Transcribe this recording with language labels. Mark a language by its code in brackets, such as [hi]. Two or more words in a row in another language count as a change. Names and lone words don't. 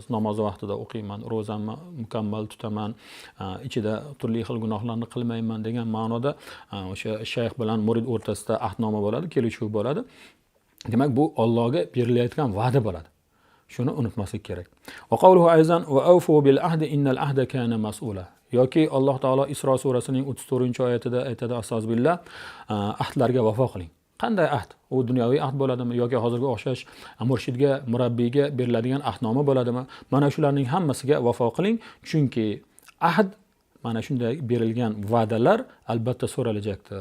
[uz] Namoz vaqtida o'qiyman, ro'zamni mukammal tutaman, ichida turli xil gunohlarni qilmayman degan ma'noda o'sha shayx bilan murid o'rtasida ahdnoma bo'ladi, kelishuv bo'ladi. Demak, bu Allohga berilayotgan va'da bo'ladi. Shuni unutmaslik kerak. [ar] وقوله أيضا وأوفوا بالعهد إن العهد كان مسؤولا. [uz] Yoki Alloh taolo Isro surasining 34-oyatida aytadi, astag'firullah, ahdlarga vafo qiling. Qanday ahd? U dunyoviy ahd bo'ladimi yoki hozirga o'xshash murshidga, murabbiyga beriladigan ahdnoma bo'ladimi? Mana shularning hammasiga vafo qiling, chunki ahd, mana shunday berilgan va'dalar albatta so'ralajakdir.